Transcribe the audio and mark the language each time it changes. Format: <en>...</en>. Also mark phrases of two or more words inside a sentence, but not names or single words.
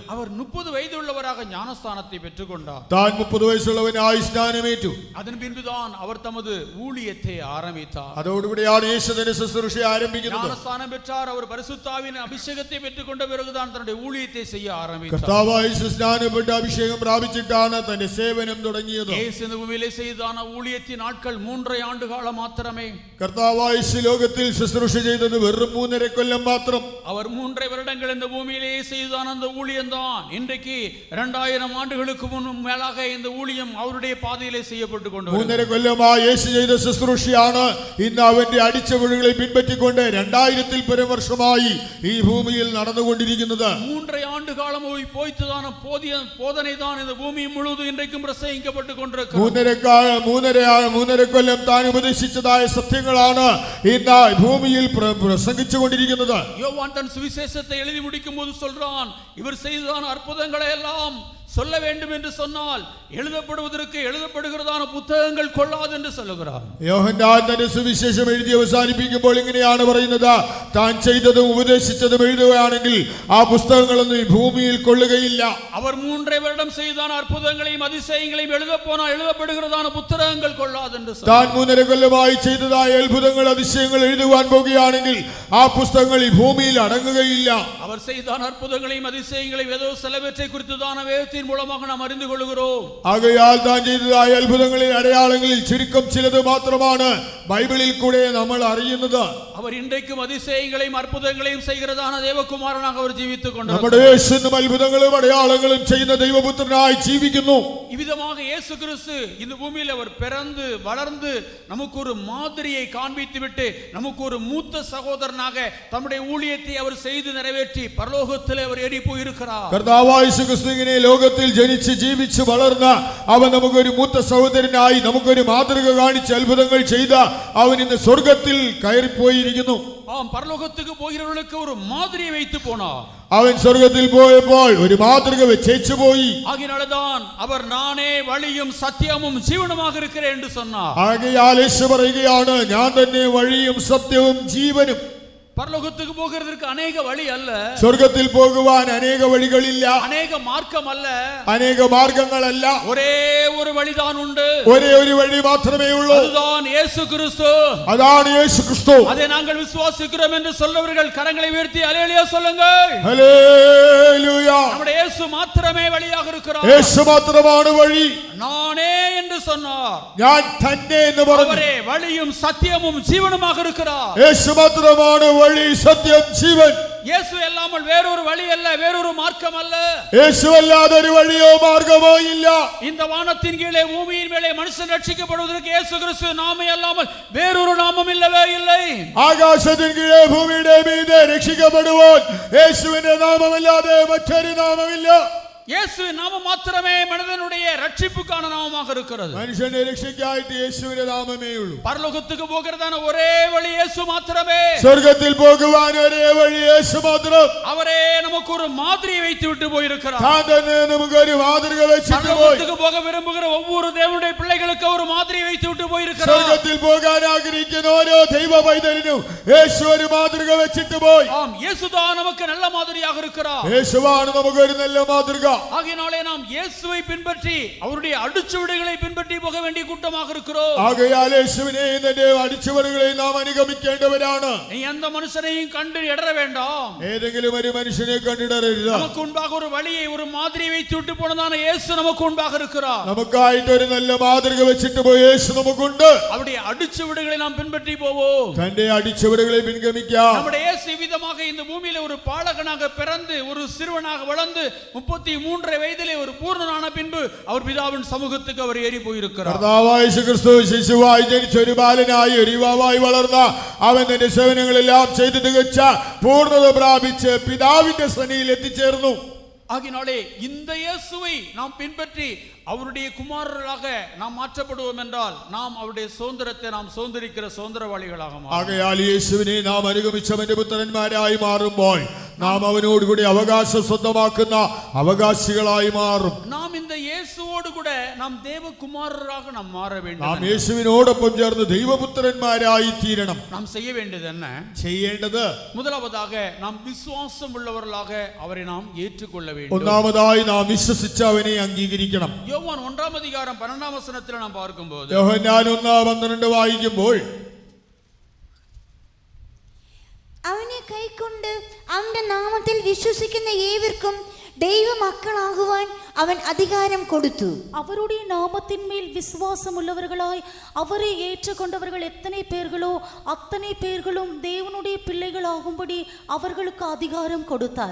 <ta>அவர் 30 വയதுള്ളவராக ஞானஸ்தானத்தை பெற்றுக்கொண்டார்.</ta> <ml>താൻ 30 വയസ്സുള്ളവനായി സ്നാനമേറ്റു.</ml> <ta>அதன் பின்புதான் அவர் தமது ஊழியத்தை ஆரம்பித்தார்.</ta> <ml>അതോടുകൂടിയാണ് യേശു തന്റെ ശുശ്രൂഷ ആരംഭിക്കുന്നത്.</ml> <ta>ஞானஸ்தானம் பெற்றார். அவர் பரிசுத்தாவின் அபிஷேகத்தை பெற்றுக்கொண்ட பிறகுதான் தன்னுடைய ஊழியத்தை செய்ய ஆரம்பித்தார்.</ta> <ml>കർത്താവായ യേശു സ്നാനപ്പെട്ട് അഭിഷേകം പ്രാപിച്ചിട്ടാണ് തന്റെ സേവനം തുടങ്ങിയത്.</ml> <ta>இயேசு இந்த பூமியிலே செய்ததான ஊழியத்தின் நாட்கள் 3.5 ஆண்டு காலம் மாத்திரமே.</ta> <ml>കർത്താവായ യേശു ലോകത്തിൽ ശുശ്രൂഷ ചെയ്തത് വെറും 3.5 കൊല്ലം മാത്രം.</ml> <ta>அவர் 3.5 வருடங்கள் இந்த பூமியிலே செய்ததான அந்த ஊழியம் தான் இன்றைக்கு 2000 ஆண்டுகளுக்கு முன்னும் மேலாக இந்த ஊழியம் அவருடைய பாதையிலே செய்யப்பட்டு கொண்டு</ta> <ml>3.5 കൊല്ലമായി യേശു ചെയ്ത ശുശ്രൂഷയാണ് ഇന്ന് അവന്റെ അടിച്ചവടുകളെ പിൻപറ്റിക്കൊണ്ട് 2000-ൽ പരം വർഷമായി ഈ ഭൂമിയിൽ നടന്നുകൊണ്ടിരിക്കുന്നത്.</ml> <ta>3.5 ஆண்டு காலம் போய்த்ததான போதனை தான் இந்த பூமி முழுவதும் இன்றைக்கும் பிரசங்கிக்கப்பட்டு கொண்டிருக்கிறது.</ta> <ml>3.5 കൊല്ലം താൻ ഉപദേശിച്ചതായ സത്യങ്ങളാണ് ഇന്ന് ഭൂമിയിൽ പ്രസംഗിച്ചുകൊണ്ടിരിക്കുന്നത്.</ml> <ta>யோவான் தன் சுவிசேஷத்தை எழுதி முடிக்கும் போது சொல்றான், இவர் செய்ததான அற்புதங்களை எல்லாம் சொல்ல வேண்டும் என்று சொன்னால் எழுதப்படுவதற்கு எழுதப்படுகிறதான புத்தகங்கள் கொள்ளாது என்று சொல்லுகிறார்.</ta> <ml>യോഹന്നാൻ തന്റെ സുവിശേഷം എഴുതി അവസാനിപ്പിക്കുമ്പോൾ ഇങ്ങനെയാണ് പറയുന്നത്, താൻ ചെയ്തതും ഉപദേശിച്ചതും എഴുതുകയാണെങ്കിൽ ആ പുസ്തകങ്ങളൊന്നും ഈ ഭൂമിയിൽ കൊള്ളുകയില്ല.</ml> <ta>அவர் 3 வருடம் செய்தான அற்புதங்களையும் அதிசயங்களையும் எழுத போனால் எழுதப்படுகிறதான புத்தகங்கள் கொள்ளாது என்று சொன்னார்.</ta> <ml>താൻ 3.5 കൊല്ലമായി ചെയ്തതായ അത്ഭുതങ്ങൾ അതിശയങ്ങൾ എഴുതുവാൻ പോകുകയാണെങ്കിൽ ആ പുസ്തകങ്ങൾ ഈ ഭൂമിയിൽ അടങ്ങുകയില്ല.</ml> <ta>அவர் செய்தான அற்புதங்களையும் அதிசயங்களையும் ஏதோ சிலவற்றை குறித்துதான வேதத்தின் மூலமாக நாம் அறிந்து கொள்கிறோம்.</ta> <ml>ആകയാൽ താൻ ചെയ്തതായ അത്ഭുതങ്ങളിൽ അടയാളങ്ങളിൽ ചുരുക്കം ചിലത് മാത്രമാണ് ബൈബിളിൽ കൂടെ നമ്മൾ അറിയുന്നത്.</ml> <ta>அவர் இன்றைக்கும் அதிசயங்களையும் அற்புதங்களையும் செய்கிறதான தேவகுமாரனாக அவர் ஜீவித்துக்</ta> <ml>നമ്മുടെ</ml> <ta>கொண்டிருக்கிறார்.</ta> <ml>യേശു അത്ഭുതങ്ങളും അടയാളങ്ങളും ചെയ്യുന്ന ദൈവപുത്രനായി ജീവിക്കുന്നു.</ml> <ta>இவ்விதமாக இயேசு கிறிஸ்து இந்த பூமியில் அவர் பிறந்து வளர்ந்து நமக்கு ஒரு மாதிரியை காண்பித்துவிட்டு நமக்கு ஒரு மூத்த சகோதரனாக தம்முடைய ஊழியத்தை அவர் செய்து நிறைவேற்றி பரலோகத்தில் அவர் ஏறி போயிருக்கிறார்.</ta> <ml>കർത്താവായ യേശു ക്രിസ്തു ഇങ്ങനെ ലോകത്തിൽ ജനിച്ച് ജീവിച്ച് വളർന്ന അവൻ നമുക്കൊരു മൂത്ത സഹോദരനായി നമുക്കൊരു മാതൃക കാണിച്ച് അത്ഭുതങ്ങൾ ചെയ്ത അവൻ ഇന്ന് സ്വർഗത്തിൽ കയറിപ്പോയിരിക്കുന്നു.</ml> <ta>ஆம், பரலோகத்துக்கு போகிறவர்களுக்கு ஒரு மாதிரியை வைத்து போனார்.</ta> <ml>അവൻ സ്വർഗത്തിൽ പോയപ്പോൾ ഒരു മാതൃക വെച്ചേച്ചു പോയി.</ml> <ta>ஆகினால்தான் அவர் நானே வழியும் சத்தியமும் ஜீவனுமாக இருக்கிறேன் என்று சொன்னார்.</ta> <ml>ആകയാൽ യേശു പറയുകയാണ്, ഞാൻ തന്നെ വഴിയും സത്യവും ജീവനും.</ml> <ta>பரலோகத்துக்கு போகிறதுக்கு அநேக வழி அல்ல,</ta> <ml>സ്വർഗത്തിൽ പോകുവാൻ അനേക വഴികളില്ല,</ml> <ta>அநேக மார்க்கம் அல்ல,</ta> <ml>അനേക മാർഗങ്ങളല്ല,</ml> <ta>ஒரே ஒரு வழிதான் உண்டு.</ta> <ml>ഒരേ ഒരു വഴി മാത്രമേ ഉള്ളൂ.</ml> <ta>அதுதான் இயேசு கிறிஸ்து.</ta> <ml>അതാണ് യേശു ക്രിസ്തു.</ml> <ta>அதை நாங்கள் விசுவாசிக்கிறோம் என்று சொல்லவர்கள் கரங்களை உயர்த்தி அல்லேலூயா சொல்லுங்கள்.</ta> <ml>ഹല്ലേലൂയ.</ml> <ta>நம்முடைய இயேசு மாத்திரமே வழியாக இருக்கிறார்.</ta> <ml>യേശു മാത്രമാണ് വഴി.</ml> <ta>நானே என்று சொன்னார்.</ta> <ml>ഞാൻ തന്നെ എന്ന് പറഞ്ഞു.</ml> <ta>அவரே வழியும் சத்தியமும் ஜீவனுமாக இருக்கிறார்.</ta> <ml>യേശു മാത്രമാണ് വഴി, സത്യം, ജീവൻ.</ml> <ta>இயேசு இல்லாமல் வேறொரு வழி அல்ல, வேறொரு மார்க்கம் அல்ல.</ta> <ml>യേശുവല്ലാതെ ഒരു വഴിയോ മാർഗമോ ഇല്ല.</ml> <ta>இந்த வானத்தின் கீழே பூமியின் மேலே மனுஷன் ரட்சிக்கப்படுவதற்கு இயேசு கிறிஸ்து நாமே அல்லாமல் வேறொரு நாமம் இல்லவே இல்லை.</ta> <ml>ആകാശത്തിൻ കീഴെ ഭൂമിയുടെ മീതെ രക്ഷിക്കപ്പെടുവാൻ യേശുവിന്റെ നാമമല്ലാതെ മറ്റൊരു നാമമില്ല.</ml> <ta>இயேசுவின் நாமம் மாத்திரமே மனிதனுடைய ரட்சிப்புக்கான நாமமாக இருக்கிறது.</ta> <ml>മനുഷ്യന്റെ രക്ഷയ്ക്കായിട്ട് യേശുവിന്റെ നാമമേ ഉള്ളൂ.</ml> <ta>பரலோகத்துக்கு போகிறதான ஒரே வழி இயேசு மாத்திரமே.</ta> <ml>സ്വർഗത്തിൽ പോകുവാൻ ഒരേ വഴി യേശു മാത്രം.</ml> <ta>அவரே நமக்கு ஒரு மாதிரியை வைத்து விட்டு போயிருக்கிறார்.</ta> <ml>താൻ തന്നെ നമുക്കൊരു മാതൃക വെച്ചിട്ട് പോയി.</ml> <ta>பரலோகத்துக்கு போக விரும்புகிற ஒவ்வொரு தேவனுடைய பிள்ளைகளுக்கு ஒரு மாதிரியை வைத்து விட்டு போயிருக்கிறார்.</ta> <ml>സ്വർഗത്തിൽ പോകാൻ ആഗ്രഹിക്കുന്ന ഓരോ ദൈവ പൈതലിനും യേശു ഒരു മാതൃക വെച്ചിട്ട് പോയി.</ml> <ta>ஆம், இயேசுதான் நமக்கு நல்ல மாதிரியாக இருக்கிறார்.</ta> <ml>യേശുവാണ് നമുക്കൊരു നല്ല മാതൃക.</ml> <ta>ஆகையினாலே நாம் இயேசுவை பின்பற்றி அவருடைய அடிச்சுவடுகளை பின்பற்றி போக வேண்டிய கூட்டமாக இருக்கிறோம்.</ta> <ml>ആകയാൽ യേശുവിനെയും തന്റെ അടിച്ചുവടുകളെയും നാം അനുഗമിക്കേണ്ടവരാണ്.</ml> <ta>நீ எந்த மனுஷனையும் கண்டு இடற வேண்டாம்.</ta> <ml>ഏതെങ്കിലും ഒരു മനുഷ്യനെ കണ്ടിടരുത്.</ml> <ta>நமக்கு முன்பாக ஒரு வழியை ஒரு மாதிரியை வைத்து விட்டு போனதான இயேசு நமக்கு முன்பாக இருக்கிறார்.</ta> <ml>നമുക്കായിട്ട് ഒരു നല്ല മാതൃക വെച്ചിട്ട് പോയി യേശു നമുക്കുണ്ട്.</ml> <ta>அவருடைய அடிச்சுவடுகளை நாம் பின்பற்றி போவோம்.</ta> <ml>തന്റെ അടിച്ചുവടുകളെ പിൻഗമിക്കാം.</ml> <ta>நம்முடைய இயேசு விதமாக இந்த பூமியில ஒரு பாலகனாக பிறந்து ஒரு சிறுவனாக வளர்ந்து 33 வயதிலே ஒரு பூர்ணனான பின்பு அவர் பிதாவின் சமூகத்துக்கு அவர் ஏறி போயிருக்கிறார்.</ta> <ml>കർത്താവായ യേശുക്രിസ്തു ശിശുവായി ജനിച്ച ഒരു ബാലനായി ഒരു യുവാവായി വളർന്ന അവൻ തന്റെ സേവനങ്ങളെല്ലാം ചെയ്ത് തികച്ച പൂർണ്ണത പ്രാപിച്ച് പിതാവിന്റെ സന്നിധിയിൽ എത്തിച്ചേർന്നു.</ml> <ta>ஆகினாலே இந்த இயேசுவை நாம் பின்பற்றி அவருடைய குமாரர்களாக நாம் மாற்றப்படுவோம் என்றால் நாம் அவருடைய சுதந்திரத்தை நாம் சுதந்திரிக்கிற சுதந்திரவாளிகளாக மாறுவோம்.</ta> <ml>ആകയാൽ യേശുവിനെ നാം അനുഗമിച്ചവന്റെ പുത്രന്മാരായി മാറുമ്പോൾ നാം അവനോടുകൂടി അവകാശം സ്വന്തമാക്കുന്ന അവകാശികളായി മാറും.</ml> <ta>நாம் இந்த இயேசுவோடு கூட நாம் தேவகுமாரராக நாம் மாற</ta> <ml>നാം</ml> <ta>வேண்டும்.</ta> <ml>യേശുവിനോടൊപ്പം ചേർന്ന് ദൈവപുത്രന്മാരായി തീരണം.</ml> <ta>நாம் செய்ய வேண்டியது என்ன?</ta> <ml>ചെയ്യേണ്ടത്</ml> <ta>முதலாவதாக நாம் விசுவாசம் உள்ளவர்களாக அவரை நாம் ஏற்றுக்கொள்ள வேண்டும்.</ta> <ml>ഒന്നാമതായി നാം വിശ്വസിച്ച് അവനെ അംഗീകരിക്കണം.</ml> <ta>யோவான் 1-ாம் அதிகாரம் 12-ாம் வசனத்தில் நாம் பார்க்கும்போது</ta> <ml>യോഹന്നാൻ 1:12 വായിക്കുമ്പോൾ അവനെ കൈക്കൊണ്ട് അവന്റെ നാമത്തിൽ വിശ്വസിക്കുന്ന ഏവർക്കും ദൈവ മക്കളാകുവാൻ അവൻ അധികാരം കൊടുത്തു.</ml> <ta>அவருடைய நாமத்தின் மேல் விசுவாசம் உள்ளவர்களாய் அவரை ஏற்றுக்கொண்டவர்கள் எத்தனை பேர்களோ அத்தனை பேர்களும் தேவனுடைய பிள்ளைகள் ஆகும்படி அவர்களுக்கு அதிகாரம் கொடுத்தார்.</ta>